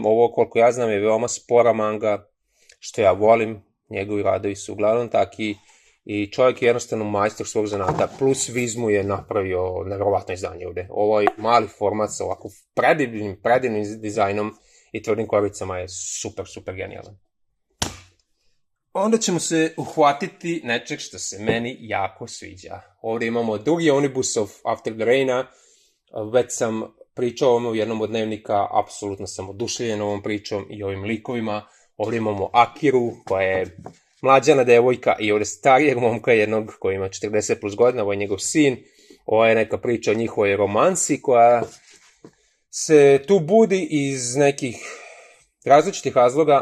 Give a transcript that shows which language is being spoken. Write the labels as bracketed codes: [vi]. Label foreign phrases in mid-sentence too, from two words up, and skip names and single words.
[bs] Ovo, koliko ja znam, je veoma spora manga, što ja volim, njegovi radovi su uglavnom taki i čovjek je jednostavno majstor svog zanata, plus Vizmu je napravio nevjerovatno izdanje ovde. Ovaj mali format sa ovako predivnim dizajnom i tvrdim koricama je super genijalan. Onda ćemo se uhvatiti nečeg što se meni jako sviđa. Ovdje imamo drugi omnibus of After the Raina. Već sam pričao o ovome u jednom od dnevnika, apsolutno sam oduševljen ovom pričom i ovim likovima. Ovdje imamo Akiru, koja je mlađana devojka i ovdje starijeg momka jednog koji ima 40 plus godina, ovo je njegov sin. Ovo je neka priča o njihovoj romansi koja se tu budi iz nekih različitih razloga.